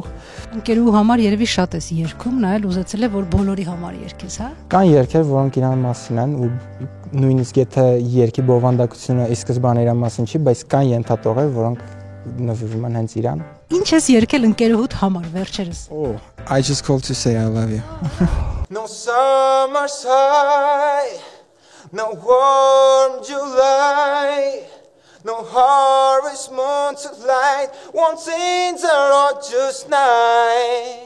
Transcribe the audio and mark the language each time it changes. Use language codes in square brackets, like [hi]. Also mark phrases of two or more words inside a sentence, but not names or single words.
[hy] Ընկերու համար երևի շատ ես երգում, նա էլ ուզեցել է որ բոլորի համար երգես, հա։ Կան երգեր, որոնք իրան մասին են ու նույնիսկ եթե երգի բովանդակությունը ի սկզբանե իր մասին չի, բայց կան ենթատողեր, որոնք նվիրվում են հենց իրան։ Ինչ ես երգել ընկերուհուդ համար վերջերս։ [en] I just called to say I love you. No summer side, no warm July, no harvest moon to light, one things are all just night.